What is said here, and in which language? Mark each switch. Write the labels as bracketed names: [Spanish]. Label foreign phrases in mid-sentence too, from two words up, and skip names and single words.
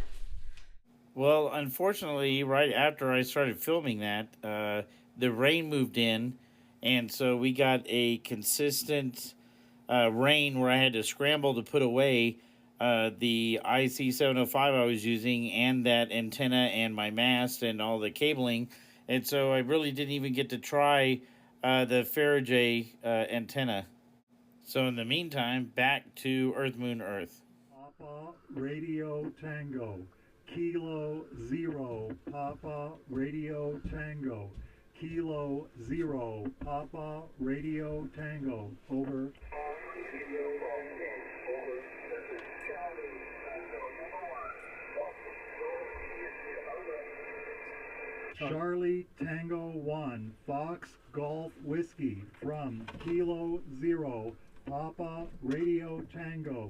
[English] Well, unfortunately, right after I started filming that, the rain moved in, and so we got a consistent rain where I had to scramble to put away the IC705 I was using, and that antenna, and my mast, and all the cabling, and so I really didn't even get to try the Faraday antenna. So in the meantime, back to Earth, Moon, Earth. Papa Radio Tango. Kilo 0, Papa Radio Tango. Kilo 0, Papa Radio Tango. Over. Charlie Tango 1, Fox Golf Whiskey from Kilo 0, Papa Radio Tango.